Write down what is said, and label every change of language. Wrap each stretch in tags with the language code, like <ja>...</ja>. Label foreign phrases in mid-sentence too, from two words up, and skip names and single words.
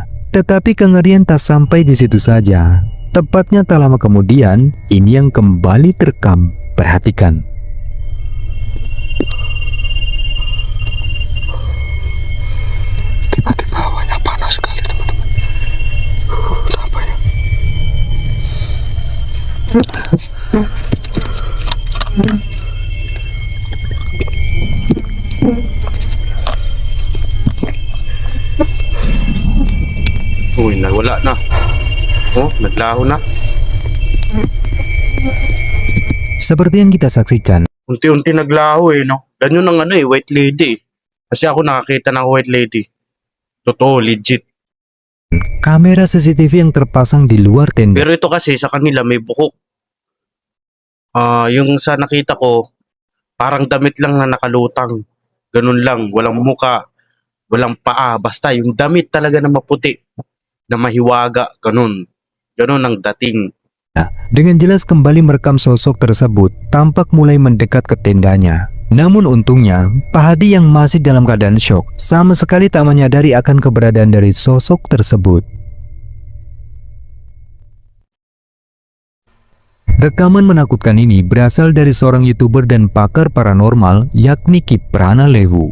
<id>Tetapi kengerian tak sampai di situ saja. Tepatnya tak lama kemudian, ini yang kembali terekam. Perhatikan. Tiba-tiba hawanya panas sekali teman-teman. Kenapa ya?</id> <tl>Uy, nawala na. Oh, naglaho na.</tl> <id>Seperti yang kita saksikan,</id> <tl>Unti-unti naglaho eh, no? Ganyan ang ano eh,</tl> <en>white lady</en> <tl>eh. Kasi ako nakakita ng</tl> <en>white lady.</en> <tl>Totoo, legit.</tl> <id>kamera CCTV yang terpasang di luar tenda</id> <tl>Pero ito kasi sa kanila may bukok. Yung sa nakita ko, parang damit lang na nakalutang. Ganun lang, walang muka, walang paa. Basta yung damit talaga na maputi, na mahiwaga, ganun. Ganun ang dating.</tl> <id>dengan jelas kembali merekam sosok tersebut tampak mulai mendekat ke tendanya. Namun untungnya, Pak Hadi yang masih dalam keadaan syok sama sekali tak menyadari akan keberadaan dari sosok tersebut. Rekaman menakutkan ini berasal dari seorang YouTuber dan pakar paranormal yakni Kiprana Lewu.</id>